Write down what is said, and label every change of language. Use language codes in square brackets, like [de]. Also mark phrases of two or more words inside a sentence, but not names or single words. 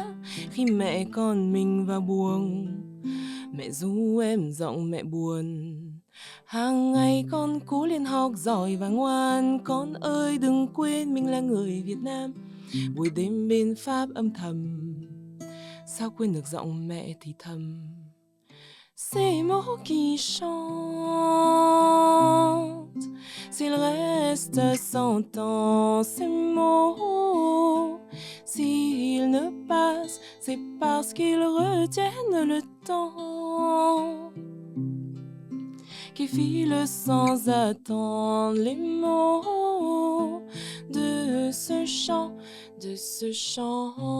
[vi] Khi mẹ con mình vào buồng, mẹ ru em giọng mẹ buồn. Hàng ngày con cố lên học giỏi và ngoan. Con ơi đừng quên mình là người Việt Nam. Buổi đêm bên Pháp âm thầm, sao quên được giọng mẹ thì thầm. [fr] Ces mots qui chantent, s'ils restent sans temps, ces mots, s'ils ne passent, c'est parce qu'ils retiennent le temps qui file sans attendre les mots de ce chant, de ce chant,